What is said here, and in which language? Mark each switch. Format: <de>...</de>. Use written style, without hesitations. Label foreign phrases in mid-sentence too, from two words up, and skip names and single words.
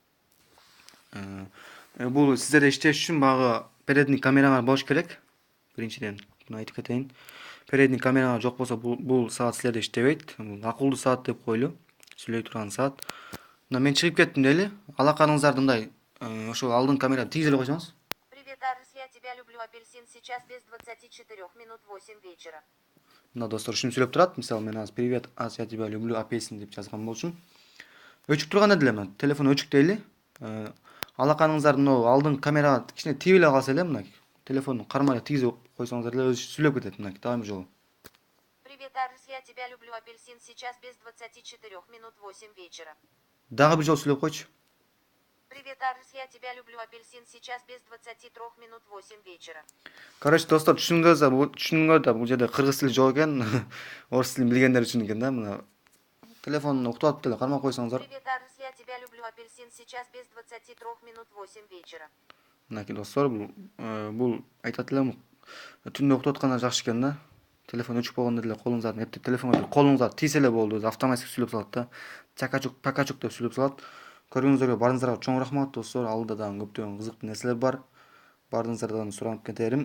<ky>Бул сиздерде иштеш үчүн баягы передний камераңар болуш керек. Биринчиден муну айтып кетейин. Передний камераңар жок болсо бул саат силерде иштебейт. Бул акылдуу саат деп койлу. Сүйлөй турган саат. Мына мен чыгып кеттим дейли. Алаканыңыздарды мындай ошол алдыңкы камерага тийгиз эле койсоңуз.</ky> <ru>Привет, Арс, я тебя люблю, апельсин, сейчас без 24 минут 8 вечера.</ru> <ky>Мына достор ушинтип сүйлөп турат. Мисалы мен азыр</ky> <ru>привет, Арс, я тебя люблю,</ru> <ky>апельсин деп жазган болчумун. Өчүп турган эле, мына телефон өчүк дейли. Алаканыңыздарды мына алдыңкы камерага кичине тийип эле калса эле, мына телефонду кармай тийгизип койсоңуздар эле өзү сүйлөп кетет, мына дайыма жолу.</ky> <ru>Привет, Арс, я тебя люблю, апельсин, сейчас без 24 минут 8 вечера.</ru> <ky>Дагы бир жолу сүйлөп койчу.</ky> <ru>Привет, Арс, я тебя люблю, апельсин, сейчас без 23 минут 8 вечера.</ru> <ky>Короче, достор, түшүндүңөр да, бул жерде кыргыз тили жок экен. Орус тилин билгендер үчүн экен да, мына. Телефонду уктуп алып деле кармап койсоңуздар.</ky> <ru>Привет, Арс, я тебя люблю, апельсин, сейчас без 23 минут 8 вечера.</ru> <ky>Мынакей достор, бул айтат элем, түндө уктуп атканда жакшы экен да. Телефон өчүк болгондо деле колуңуздан эптеп телефонго колуңуздар тийсе эле болду, автоматик сүйлөп салат да. Чакачук, пакачук деп сүйлөп салат. Көргөнүңүздөргө барыңыздарга чоң рахмат достор. Алда дагы көптөгөн кызыктуу нерселер бар. Баарыңыздардан суранып кетерим.</ky>